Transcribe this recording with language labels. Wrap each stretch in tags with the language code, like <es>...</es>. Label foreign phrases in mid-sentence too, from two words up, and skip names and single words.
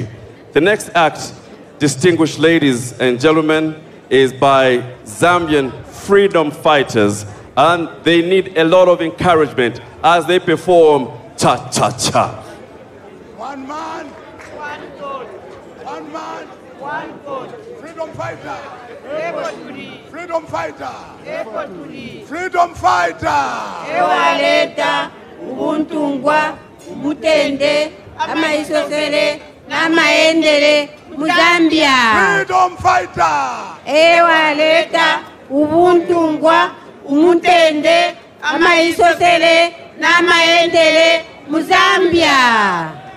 <en>The next act, distinguished ladies and gentlemen, is by Zambian freedom fighters, and they need a lot of encouragement as they perform cha-cha-cha. One man, one God. One man, one God. Freedom fighter. Freedom fighter. Freedom fighter.</en> <bem>Ewaleta, ubuntungwa, ubutende, amaisosele, namaendele, Zambia.</bem> <en>Freedom fighter.</en> <bem>Ewaleta, ubuntungwa, ubutende, amaisosele, namaendele, Zambia.</bem>